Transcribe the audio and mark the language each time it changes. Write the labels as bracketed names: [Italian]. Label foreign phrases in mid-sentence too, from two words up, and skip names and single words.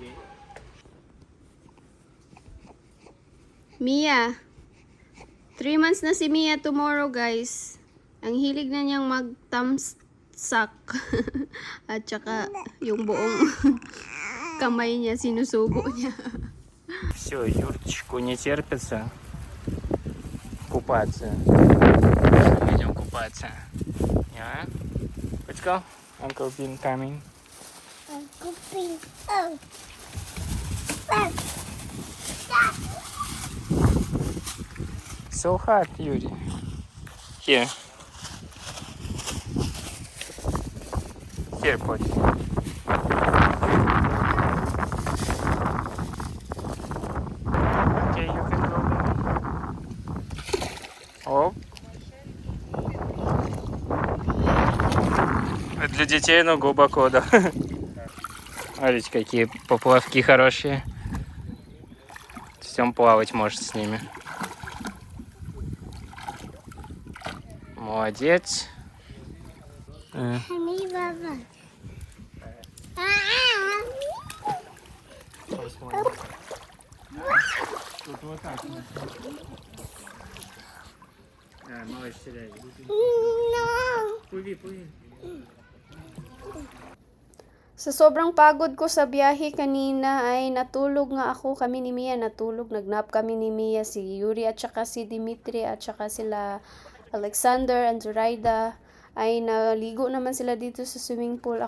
[Filipino] Mia. [English] 3 months [Filipino] na si Mia [English] tomorrow, guys. [Filipino] Ang hilig na niyang mag-thumbsuck. At saka yung buong kamay niya, sinusubo niya. [Russian] Все, Юрчику не терпится купаться. Идем купаться. [English] Yeah. Let's go. Uncle Bean coming. Uncle Pink. Oh. Stop. Stop. So hot, Yuri. Here. Here, put. Okay, you can go. [Russian] Оп. Для детей, но глубоко, да. Смотрите, какие поплавки хорошие. Всем плавать может с ними. Молодец. [English] Honey, Baba. [Russian] Тут вот так. Да, малыш, селяй. [English] No. [Russian] Плыви, плыви. [Filipino] Sa sobrang pagod ko sa biyahe kanina ay natulog nga ako, kami ni Mia natulog, nagnap kami ni Mia, si Yuri at saka si Dimitri at saka sila Alexander and Zoraida ay naligo naman sila dito sa [English] swimming pool.